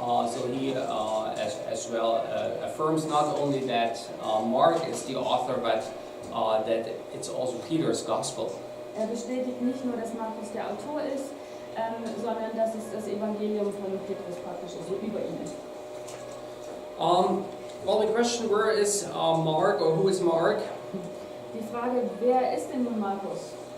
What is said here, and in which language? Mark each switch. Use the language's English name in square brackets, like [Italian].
[English] So he as well affirms not only that Mark is the author, but that it's also Peter's gospel. [German] Er bestätigt nicht nur, dass Markus der Autor ist, sondern dass es das Evangelium von Petrus praktisch so über ihn ist. [English] Well, the question, where is Mark, or who is Mark? [German] Die Frage, wer ist denn nun Markus?